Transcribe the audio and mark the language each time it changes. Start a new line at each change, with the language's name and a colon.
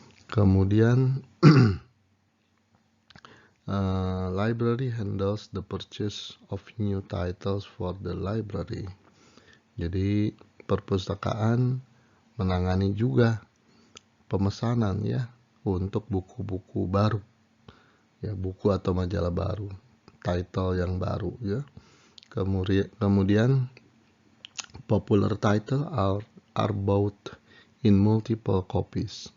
Indonesian: Kemudian
English: library handles the purchase of new titles for the library.
Indonesian: Jadi perpustakaan menangani juga pemesanan ya untuk buku-buku baru, ya, buku atau majalah baru, title yang baru ya. Kemudian
English: popular title are bought in multiple copies.